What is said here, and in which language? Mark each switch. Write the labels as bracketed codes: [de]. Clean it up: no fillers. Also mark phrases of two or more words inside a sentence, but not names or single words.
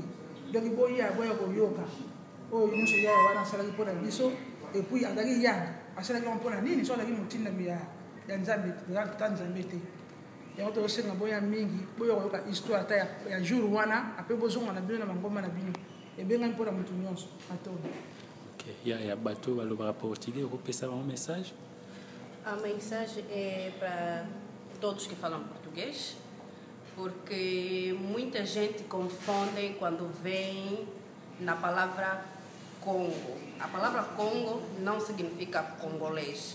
[ln] Donc boya boya koyoka oyo nyonso Yaya wana asalaki mpona biso [fr] et puis [ln] azalaki yanga asalaki mpona nini so azalaki motinda ya Nzambe ta Nzambe te. Yango tosenga boya mingi boya koyoka histoire ta ya jour wana ape bozonga na bino na bangoma na bino ebenga mpona mutu nyonso atondo. Okay, Yaya bato balobaka portugais opesa [fr] un message? [pt] A mensagem é para todos que falam português, porque muita gente confunde quando vem na palavra Congo. A palavra Congo não significa congolês.